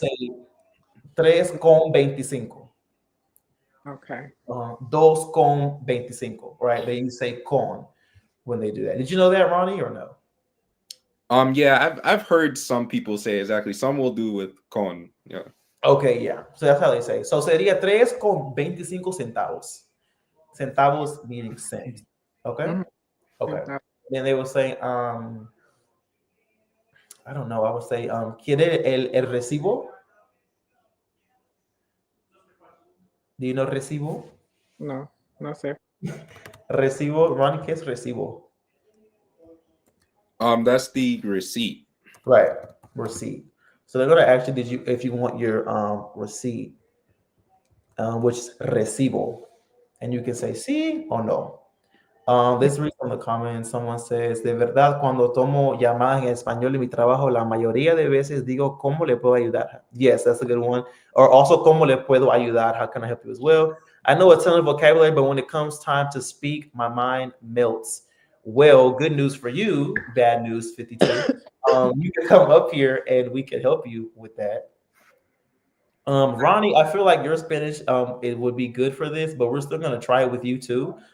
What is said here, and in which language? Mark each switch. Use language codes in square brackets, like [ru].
[es] say tres con 25. [en] Okay. [es] Dos con 25, [en] right? They say con when they do that. Did you know that, Ronnie, or no? Yeah, I've heard some people say exactly. Some will do with con. Yeah. Okay, yeah. So that's how they say. [es] So sería tres con 25 centavos. [en] Centavos meaning cent. Okay? Mm-hmm. Okay. Then they will say, I don't know, I would say, [es] ¿quiere el recibo? [en] Do you know recibo? [es] No, no sé. Recibo, Ronnie, ¿qué es recibo? [en] That's the receipt. Right, receipt. So they're gonna ask you, did you if you want your receipt, which is recibo, and you can say sí or no. Let's read from the comments. Someone says, [es] de verdad, cuando tomo llamadas en español en mi trabajo, la mayoría de veces digo, ¿cómo le puedo ayudar? [en] Yes, that's a good one. Or also, [es] ¿cómo le puedo ayudar? [en] How can I help you as well? I know a ton of vocabulary, but when it comes time to speak, my mind melts. Well, good news for you, bad news 52. You can come up here and we can help you with that. Ronnie, I feel like your Spanish it would be good for this, but we're still gonna try it with you too.